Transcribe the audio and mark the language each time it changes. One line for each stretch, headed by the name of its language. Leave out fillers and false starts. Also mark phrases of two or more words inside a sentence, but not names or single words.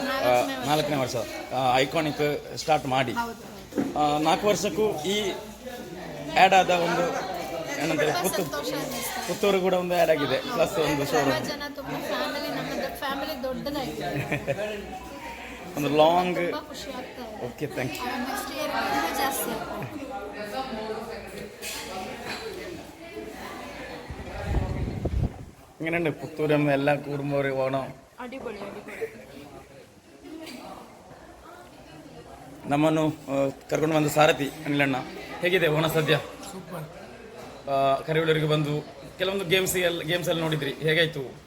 Kannada: 4ನೇ ವರ್ಷ ಐಕಾನಿಕ್ ಸ್ಟಾರ್ಟ್ ಮಾಡಿ 4 ವರ್ಷಕ್ಕೂ ಈ ಆ್ಯಡ್ ಆದ ಒಂದು ಏನಂತಾರೆ ಪುತ್ತೂರು ಕೂಡ ಒಂದು ಆ್ಯಡ್ ಆಗಿದೆ, ಪ್ಲಸ್ ಒಂದು ಶೋರೂಮ್. ಫ್ಯಾಮಿಲಿ ದೊಡ್ಡದಾಗಿದೆ, ಒಂದು ಲಾಂಗ್. ಖುಷಿ ಆಗ್ತಾ ಇದೆ.
English: Okay, thank you. next year
Kannada: ಇನ್ನೂ ಜಾಸ್ತಿ ಆಗ್ತದೆ.
Malayalam: ഇങ്ങനെയുണ്ട് പുത്തൂരം എല്ലാ കൂടുമ്പോൾ ഓണം
Kannada: ಅಡಿಪೊಳಿ ನಮ್ಮನ್ನು ಕರ್ಕೊಂಡು ಬಂದ ಸಾರಥಿ ಅನಿಲಣ್ಣ, ಹೇಗಿದೆ ಓಣ ಸದ್ಯ? ಕರಿವಳರಿಗೆ ಬಂದು ಕೆಲವೊಂದು ಗೇಮ್ಸ್ ಎಲ್ಲ ನೋಡಿದ್ರಿ, ಹೇಗಾಯ್ತು?